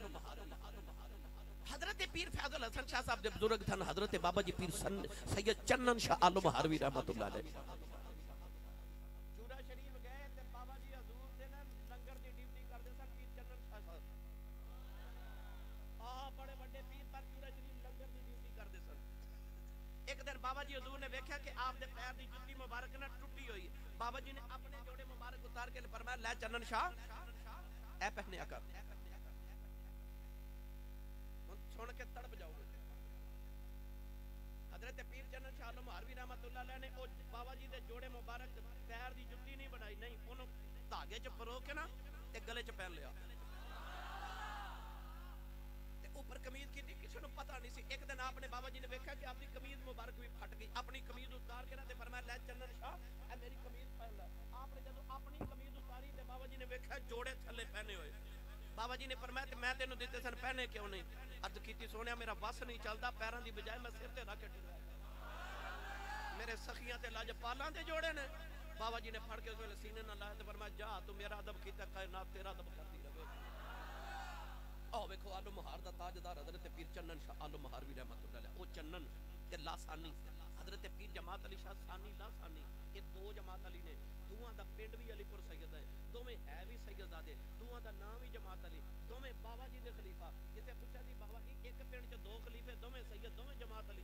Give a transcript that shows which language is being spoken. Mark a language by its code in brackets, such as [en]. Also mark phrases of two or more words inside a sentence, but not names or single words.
[ur] حضرت پیر فیض الحسن شاہ صاحب جب بزرگ تھے حضرت بابا جی پیر سید چنن شاہ عالم ہاروی [ar] رحمة الله عليه [ur] بابا جی حضور نے دیکھا کہ آپکے پیر کی جوتی مبارک نہ ٹوٹی ہوئی. [pa] بابا جی نے اپنے جوڑے مبارک اتار کے فرمایا لے چنن شاہ اے پہنے آکر سن کے تڑپ جاؤگے. حضرت پیر چنن شاہ عالم ہروی [ar] رحمة الله عليه [pa] نے او بابا جی دے جوڑے مبارک پیر دی جتی نہیں بنائی، نہیں اونوں دھاگے چ پرو کے نا تے گلے چ پہن لیا تے اوپر قمیض کی کسی کو پتہ نہیں سی. [ur] ایک دن آپنے بابا جی نے دیکھا کہ آپکی قمیض مبارک بھی پھٹ گئی، اپنی قمیض اتار کے نا تے فرمایا لے چنن شاہ اے میری قمیض پہن لے. آپنے جب اپنی قمیض اتاری تے بابا جی نے دیکھا جوڑے تھلے پہنے ہوئے. [pa] بابا جی نے فرمایا تے میں تینوں دتے سن پہنے کیوں نہیں؟ عرض کیتی سونیا میرا بس نہیں چلتا، پیروں کی بجائے میں سر تے رکھ کے ٹرا، میرے سخیاں تے لجپالاں دے جوڑے نے. بابا جی نے پھڑ کے اس ویلے سینے نال لایا تے فرمایا جا تو میرا ادب کیتا کائنات تیرا ادب کرتی رہے. آؤ دیکھو عالم مہار دا تاجدار حضرت پیر چنن شاہ عالم مہار بھی [ar] رحمة الله عليه, [pa] او چنن تے لاثانی حضرت پیر جماعت علی شاہ ثانی لاثانی، یہ دو جماعت علی نے. دوواں دا پنڈ بھی علی پور سید ہے، دوویں ہے بھی سیدزادے، دوواں دا نام بھی جماعت علی، دوویں بابا جی دے خلیفہ. جتھے پوچھا سی بابا جی ایک پنڈ چ دو خلیفے، دوویں سید دوویں جماعت علی.